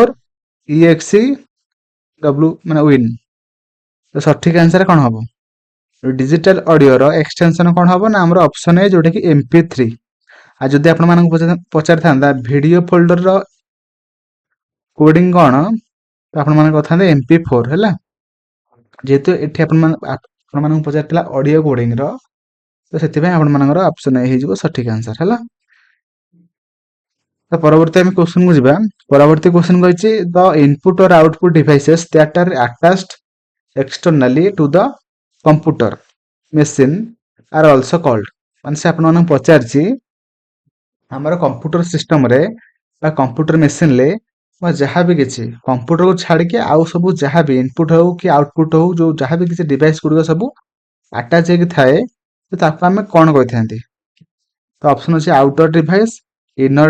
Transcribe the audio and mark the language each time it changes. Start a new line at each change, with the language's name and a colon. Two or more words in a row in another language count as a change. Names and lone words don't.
Odia: EXE W ମାନେ ୱିନ୍ ତ ସଠିକ ଆନ୍ସର କ'ଣ ହବ
English: digital audio's extension
Odia: କ'ଣ ହବ ନା ଆମର
English: option A
Odia: ଯୋଉଟାକି MP3 ଆଉ ଯଦି ଆପଣମାନଙ୍କୁ ପଚାରିଥାନ୍ତା
English: video folder's coding
Odia: କ'ଣ ତ ଆପଣମାନେ କହିଥାନ୍ତେ MP4 ହେଲା ଯେହେତୁ ଏଠି ଆପଣମାନଙ୍କୁ ପଚାରିଥିଲା
English: audio coding's
Odia: ତ ସେଥିପାଇଁ ଆପଣମାନଙ୍କର
English: option A
Odia: ହେଇଯିବ ସଠିକ ଆନ୍ସର ହେଲା ତ ପରବର୍ତ୍ତୀ ଆମେ କ୍ୱେଶ୍ଚିନକୁ ଯିବା ପରବର୍ତ୍ତୀ କ୍ୱେଶ୍ଚିନ କହିଛି
English: the input or output devices that are attached externally to the computer machine are also called
Odia: ମାନେ ସେ ଆପଣମାନଙ୍କୁ ପଚାରିଛି ଆମର କମ୍ପ୍ୟୁଟର ସିଷ୍ଟମରେ ବା
English: computer machine
Odia: ବା ଯାହା ବି କିଛି କମ୍ପ୍ୟୁଟରକୁ ଛାଡ଼ିକି ଆଉ ସବୁ ଯାହା ବି ଇନପୁଟ ହଉ କି ଆଉଟପୁଟ ହଉ ଯୋଉ ଯାହା ବି କିଛି ଡିଭାଇସ୍ ଗୁଡ଼ିକ ସବୁ ଆଟାଚ୍ ହେଇକି ଥାଏ ତ ତାକୁ ଆମେ କ'ଣ କହିଥାନ୍ତି ତ ଅପସନ୍ ଅଛି
English: outer device inner